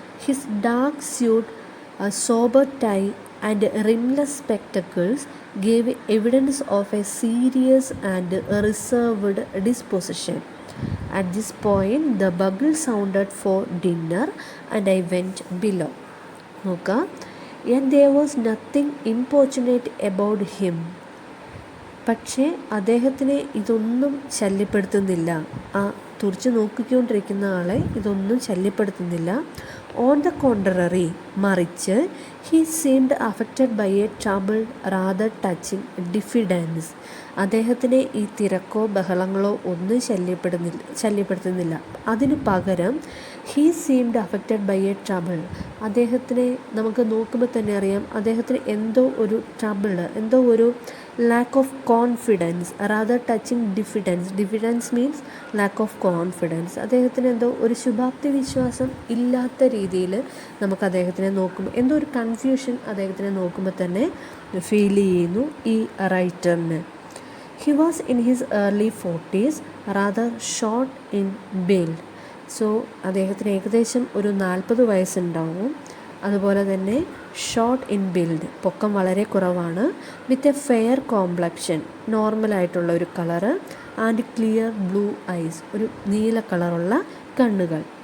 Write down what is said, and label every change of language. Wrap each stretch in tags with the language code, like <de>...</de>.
<en>His dark suit, sober tie, and rimless spectacles gave evidence of a serious and reserved disposition. At this point, the bugle sounded for dinner, and I went below. Okay? Yet there was nothing importunate about him.</en> <ml>പക്ഷേ അദ്ദേഹത്തിനെ ഇതൊന്നും ശല്യപ്പെടുത്തുന്നില്ല. ആ തുറിച്ച് നോക്കിക്കൊണ്ടിരിക്കുന്ന ആളെ ഇതൊന്നും ശല്യപ്പെടുത്തുന്നില്ല.</ml> <en>on the contrary,</en> <ml>മറിച്ച്</ml> <en>He seemed affected by a troubled rather touching diffidence.</en> <ml>അദ്ദേഹത്തിനെ ഈ തിരക്കോ ബഹളങ്ങളോ ഒന്നും ശല്യപ്പെടുത്തുന്നില്ല. അതിനു പകരം</ml> <en>He seemed affected by a trouble.</en> <ml>അദ്ദേഹത്തിനെ നമുക്ക് നോക്കുമ്പോൾ തന്നെ അറിയാം, അദ്ദേഹത്തിന് എന്തോ ഒരു ട്രബിൾ, എന്തോ ഒരു</ml> <en>lack of confidence rather touching diffidence means lack of confidence.</en> <ml>അദ്ദേഹത്തിന് എന്തോ ഒരു ശുഭാപ്തി വിശ്വാസം ഇല്ലാത്ത രീതിയിൽ നമുക്ക് അദ്ദേഹത്തിനെ നോക്കുമ്പോൾ എന്തോ ഒരു കൺഫ്യൂഷൻ അദ്ദേഹത്തിനെ നോക്കുമ്പോൾ തന്നെ ഫീൽ ചെയ്യുന്നു ഈ റൈറ്ററിന്.</ml> <en>He was in his early 40s, rather short in build.</en> <ml>So അദ്ദേഹത്തിന് ഏകദേശം ഒരു 40 വയസ്സുണ്ടാവും. അതുപോലെ തന്നെ</ml> <en>short in build,</en> <ml>പൊക്കം വളരെ കുറവാണ്.</ml> <en>with a fair complexion,</en> <ml>നോർമലായിട്ടുള്ള ഒരു colour.</ml> <en>and clear blue eyes,</en> <ml>ഒരു നീല കളറുള്ള കണ്ണുകൾ.</ml>